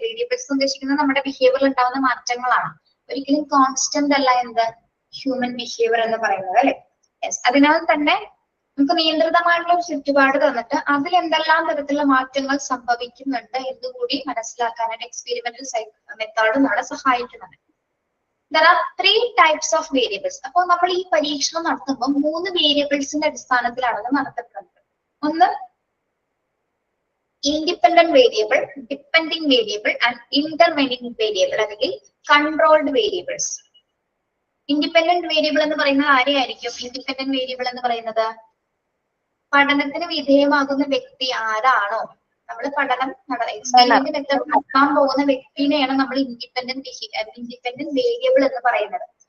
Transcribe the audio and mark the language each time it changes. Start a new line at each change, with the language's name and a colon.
Malayalam: Variables ഉദ്ദേശിക്കുന്നത് നമ്മുടെ ബിഹേവിയറിൽ ഉണ്ടാകുന്ന മാറ്റങ്ങളാണ്, ഒരിക്കലും കോൺസ്റ്റന്റ് അല്ല എന്ത് ഹ്യൂമൻ ബിഹേവിയർ എന്ന് പറയുന്നത് അല്ലെ. യെസ്, അതിനാൽ തന്നെ നമുക്ക് നിയന്ത്രിതമായിട്ടുള്ള ഒരു ചുറ്റുപാട് തന്നിട്ട് അതിൽ എന്തെല്ലാം തരത്തിലുള്ള മാറ്റങ്ങൾ സംഭവിക്കുന്നുണ്ട് എന്നുകൂടി മനസ്സിലാക്കാനായിട്ട് എക്സ്പെരിമെന്റൽ മെത്തേഡ് നമ്മളെ സഹായിക്കുന്നുണ്ട്.
English: There are 3 types of variables.
Malayalam: അപ്പോൾ നമ്മൾ ഈ പരീക്ഷണം നടത്തുമ്പോൾ 3 വേരിയബിൾസിന്റെ അടിസ്ഥാനത്തിലാണ് അത് നടത്തപ്പെടുന്നത്. ഒന്ന് independent variable, depending variable and ഇന്റർവെനിങ് variable അല്ലെങ്കിൽ കൺട്രോൾഡ് വേരിയബിൾസ്. ഇൻഡിപെൻഡന്റ് വേരിയബിൾ എന്ന് പറയുന്നത് ആരെയായിരിക്കും? ഇൻഡിപെൻഡന്റ് വേരിയബിൾ എന്ന് പറയുന്നത് പഠനത്തിന് വിധേയമാകുന്ന വ്യക്തി ആരാണോ, നമ്മൾ പഠനം എക്സ്പെരിമെന്റ് മെത്തേഡ് നടത്താൻ പോകുന്ന വ്യക്തിനെയാണ് നമ്മൾ ഇൻഡിപെൻഡന്റ് വേരിയബിൾ എന്ന് പറയുന്നത്.